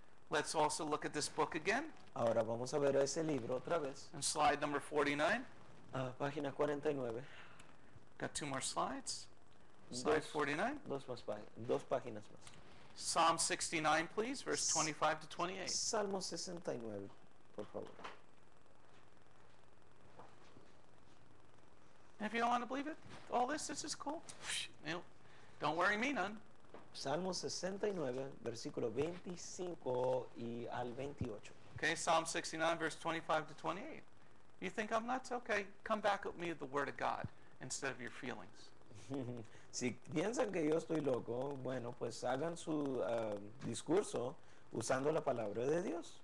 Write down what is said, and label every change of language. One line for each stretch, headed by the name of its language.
English: Let's also look at this book again.
Spanish: Ahora vamos a ver ese libro otra vez.
English: On slide number 49.
Spanish: Página 49.
English: Got two more slides. Slide
Spanish: Dos.
English: 49.
Spanish: Dos páginas más.
English: Psalm 69, please, verse 25 to 28.
Spanish: Salmo 69, por favor.
English: And if you don't want to believe it, all this is cool. You know, don't worry me none.
Spanish: Salmo 69, versículo 25 y al 28.
English: Okay, Psalm 69, verse 25 to 28. You think I'm nuts? Okay, come back with me with the Word of God instead of your feelings.
Spanish: Si piensan que yo estoy loco, bueno, pues hagan su discurso usando la palabra de Dios.